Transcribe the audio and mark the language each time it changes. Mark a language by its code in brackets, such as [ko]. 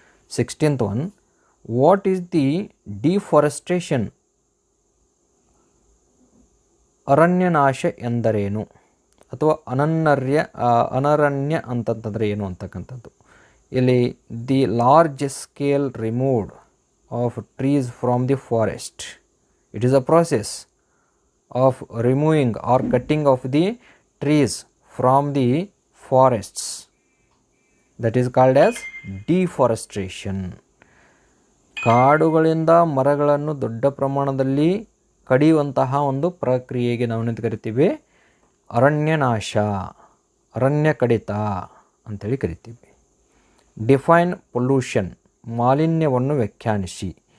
[en] 16th one, what is the deforestation? [kn] ಅರಣ್ಯನಾಶ ಎಂದರೇನು? ಅಥವಾ ಅನರಣ್ಯ ಅಂತಂತಂದರೆ ಏನು ಅಂತಕ್ಕಂಥದ್ದು. [en] ಇಲ್ಲಿ the large scale removed of trees from the forest. It is a process of removing or cutting of the trees from the forests. That is called as deforestation. [kn] ಕಾಡುಗಳಿಂದ ಮರಗಳನ್ನು ದೊಡ್ಡ ಪ್ರಮಾಣದಲ್ಲಿ ಕಡಿಯುವಂತಹ ಒಂದು ಪ್ರಕ್ರಿಯೆಗೆ ನಾವು ಕರಿತೀವಿ ಅರಣ್ಯನಾಶ, ಅರಣ್ಯ ಕಡಿತ ಅಂತೇಳಿ ಕರಿತೀವಿ. [en] define pollution, [kn] ಮಾಲಿನ್ಯವನ್ನು ವ್ಯಾಖ್ಯಾನಿಸಿ.